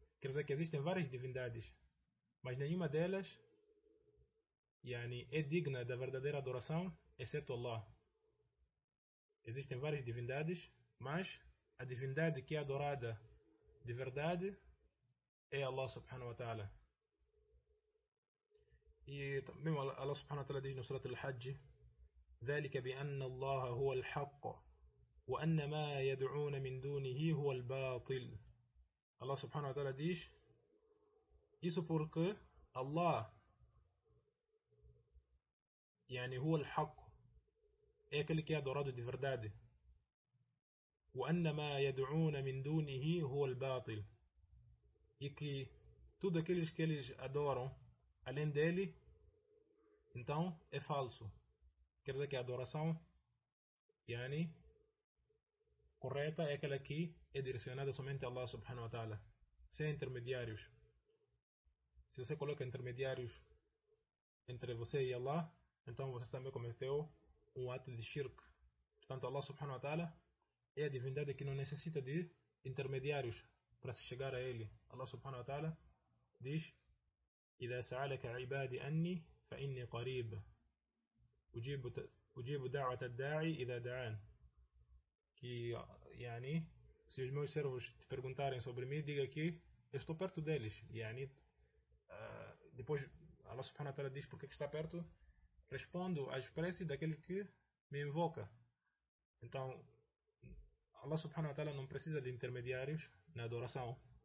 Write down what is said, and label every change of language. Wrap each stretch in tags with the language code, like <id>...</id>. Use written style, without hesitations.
<pt>Quer dizer que existem várias divindades, mas nenhuma delas yani, é digna da verdadeira adoração exceto Allah. Existem várias divindades, mas a divindade que é adorada de verdade é Allah subhanahu wa ta'ala. E também Allah subhanahu wa ta'ala diz no Surat al-Hajj:</pt> <ar>ذَلِكَ بِأَنَّ اللَّهَ هُوَ الْحَقُّ وَأَنَّ مَا يَدْعُونَ مِن دُونِهِ هُوَ الْبَاطِلُ.</ar> <pt>Allah subhanahu wa ta'ala diz isso porque Allah yani,</pt> <ar>هو الحق,</ar> <pt>é aquele que é adorado de verdade.</pt> <ar>وَأَنَّ مَا يَدْعُونَ مِن دُونِهِ هُوَ الْبَاطِلُ.</ar> <pt>E que tudo aquilo que eles adoram além dele, então é falso. Quer dizer que a adoração yani, correta é aquela que é direcionada somente a Allah subhanahu wa ta'ala, sem intermediários. Se você coloca intermediários entre você e Allah, então você também cometeu um ato de shirk. Portanto, Allah subhanahu wa ta'ala é a divindade que não necessita de intermediários para se chegar a ele. Allah subhanahu wa ta'ala diz:</pt> <ar>إِذَا سَعَلَكَ عِبَادِ أَنِّي فَإِنِّي قَرِيبٌ أُجِيبُ دَعْوَةَ الدَّاعِي إِذَا دَعَانِ.</ar> <pt>Que, yani, se os meus servos te perguntarem sobre mim, diga que eu estou perto deles. Yani, depois, Allah subhanahu wa ta'ala diz porque que está perto: respondo às preces daquele que me invoca. Então, Allah subhanahu wa ta'ala não precisa de intermediários na adoração.</pt>